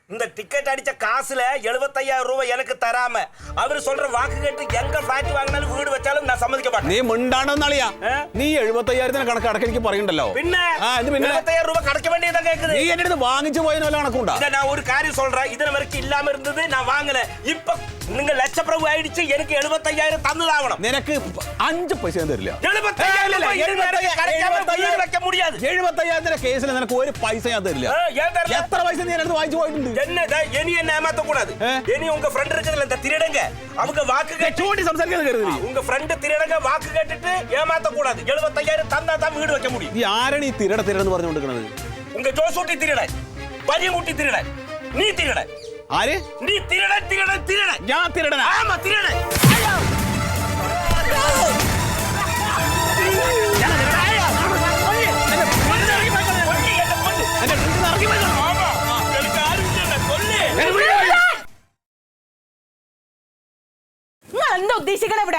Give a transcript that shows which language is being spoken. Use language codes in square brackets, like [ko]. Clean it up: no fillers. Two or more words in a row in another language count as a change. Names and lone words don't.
[ta] இந்த டிக்கெட் அடிச்ச காசுல 75,000 ரூபாய் எனக்கு தராம அவர் சொல்ற வாக்கு கேட்டு எங்க ஃபிளாட் வாங்கினாலும் வீடு வச்சாலும் நான் சம்மதிக்க மாட்டேன். [ml] നീ മിണ്ടാണെന്നളിയാ നീ 75,000 കണക്ക് അടക്ക എനിക്ക് പറയണ്ടല്ലോ. [ta] പിന്നെ 75,000 ரூபாய் கடைக்க வேண்டியதா கேக்குது. [ml] നീ എന്റെ അടുത്ത് വാങ്ങിച്ചു പോയതിന് വല്ല കണക്കുണ്ടോ? [ta] இத நான் ஒரு காரியம் சொல்றேன். இதுல வரைக்கும் இல்லாம இருந்தது நான் வாங்கல. இப்ப நீங்க லட்சப்பிரபு ஆயிடுச்சு. எனக்கு 75,000 தந்துதாகணும். [ml] നിനക്ക് 5 പൈസ ഞാൻ തരില്ല. 75,000 കടക്കാമ വീട് വെക്കാൻ முடியாது. 75,000 കേസിൽ നിനക്ക് ഒരു പൈസ ഞാൻ തരില്ല. എത്ര പൈസ നീ എന്റെ വാങ്ങിച്ചു പോയിട്ടുണ്ട്? [ta] என்னடா இனி என்ன ஏமாத்த கூடாது. இனி உங்க ஃப்ரெண்ட் இருக்குதுல இந்த திருடங்க அவங்க வாக்கு [ml] கேட்டு സംസാരിക്കുന്നത് കരുതി. [ta] உங்க ஃப்ரெண்ட் திருடங்க வாக்கு கேட்டுட்டு ஏமாத்த கூடாது. 75,000 தந்தா தான் வீடு வைக்க முடியும். [ml] നീ ആരാണ് ഈ തിരടെന്ന് പറഞ്ഞുകൊണ്ടിരിക്കുന്നത്? [ta] உங்க ஜோசூட்டி திருடன், பரிமுட்டி திருடன், நீ திருடன். [ml] ആര്? [ta] നീ திருடன். [ml] ഞാൻ തിരടനാ? [ta] ஆமா திருடன். [ml] എന്താ ഉദ്ദേശിക്കണ ഇവിടെ?